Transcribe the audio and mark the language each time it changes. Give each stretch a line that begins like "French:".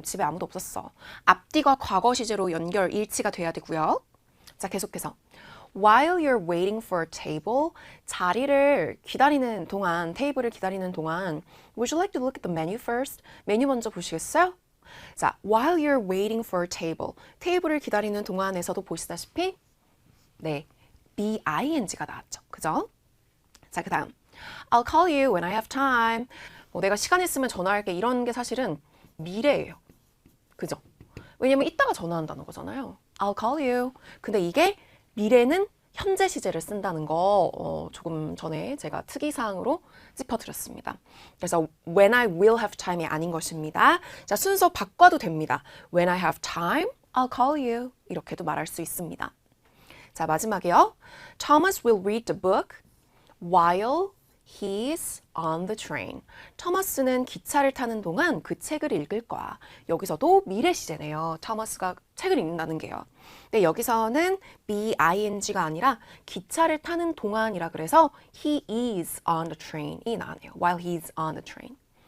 Korean: 집에 아무도 없었어. 앞뒤가 과거 시제로 연결 일치가 돼야 되고요. 자, 계속해서
English: While you're waiting for a table,
Korean: 자리를 기다리는 동안, 테이블을 기다리는 동안
English: Would you like to look at the menu first?
Korean: 메뉴 먼저 보시겠어요? 자,
English: while you're waiting for a table,
Korean: 테이블을 기다리는 동안에서도 보시다시피 네, be-ing가 나왔죠. 그죠? 자, 그 다음
English: I'll call you when I have time.
Korean: 내가 시간 있으면 전화할게. 이런 게 사실은 미래예요. 그죠? 왜냐면 이따가 전화한다는 거잖아요.
English: I'll call you.
Korean: 근데 이게 미래는 현재 시제를 쓴다는 거 조금 전에 제가 특이사항으로 짚어드렸습니다. 그래서
English: when I will have time이
Korean: 아닌 것입니다. 자, 순서 바꿔도 됩니다.
English: When I have time, I'll call you.
Korean: 이렇게도 말할 수 있습니다. 자, 마지막이요.
English: Thomas will read the book while he's on the train.
Korean: 토마스는 기차를 타는 동안 그 책을 읽을 거야. 여기서도 미래 시제네요. 토마스가 책을 읽는다는 게요. 근데 여기서는 be-ing가 아니라 기차를 타는 동안이라 그래서
English: he is on the train
Korean: 이 나오네요.
English: While he's on the train.